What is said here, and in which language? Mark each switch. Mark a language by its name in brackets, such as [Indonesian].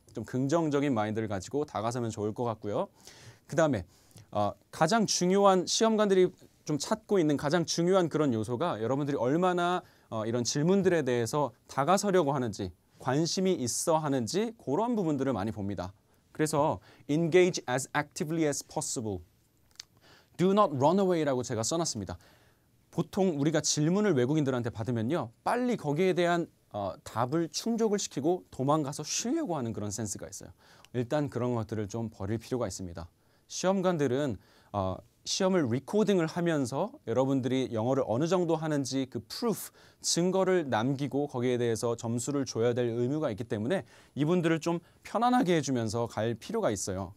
[Korean] 좀 긍정적인 마인드를 가지고 다가서면 좋을 것 같고요. 그다음에 가장 중요한 시험관들이 좀 찾고 있는 가장 중요한 그런 요소가 여러분들이 얼마나 이런 질문들에 대해서 다가서려고 하는지 관심이 있어 하는지 그런 부분들을 많이 봅니다. 그래서 [English] engage as actively as possible. Do not run away [Korean] 라고 제가 써놨습니다. 보통 우리가 질문을 외국인들한테 받으면요. 빨리 거기에 대한 답을 충족을 시키고 도망가서 쉬려고 하는 그런 센스가 있어요. 일단 그런 것들을 좀 버릴 필요가 있습니다. 시험관들은 시험을 리코딩을 하면서 여러분들이 영어를 어느 정도 하는지 그 proof, 증거를 남기고 거기에 대해서 점수를 줘야 될 의무가 있기 때문에 이분들을 좀 편안하게 해주면서 갈 필요가 있어요.